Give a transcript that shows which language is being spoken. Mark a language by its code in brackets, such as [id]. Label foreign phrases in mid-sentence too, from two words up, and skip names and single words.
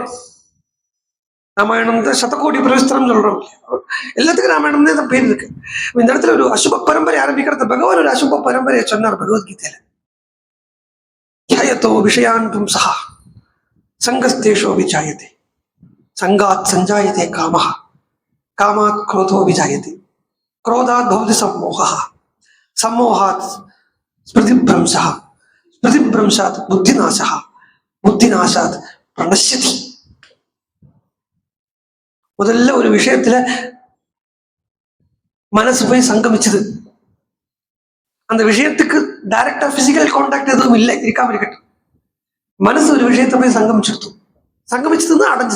[ta] ராமாயணம் தான் சதகோடி பிரவிஸ்தரம் சொல்றோம். எல்லாத்துக்கும் ராமாயணம் தான் பேர் இருக்கு. இந்த இடத்துல ஒரு அசுப பரம்பரை ஆரம்பிக்கிறது பகவான் ஒரு அசுப பரம்பரையை சொன்னார் பகவத்கீதையில. [sa] த்யாயதோ விஷயான் பும்சா சங்கஸ்தேஷோ விஜாயதே சங்காத் சஞ்சாயதே காமஹ காமாத் क्रोधो विजायते क्रोधात् भवति सम्मोहः सम्मोहात् स्मृतिभ्रंशः स्मृतिभ्रंशात् बुद्धिनाशः बुद्धिनाशात् प्रणश्यति. [ta] முதல்ல ஒரு விஷயத்துல மனசு போய் சங்கமிச்சது. அந்த விஷயத்துக்கு [en] directa physical contact [ta] எதுவும் இல்லை, இருக்காம இருக்கட்டும். மனசு ஒரு விஷயத்த போய் சங்கமிச்சதுதான் அடைஞ்சது.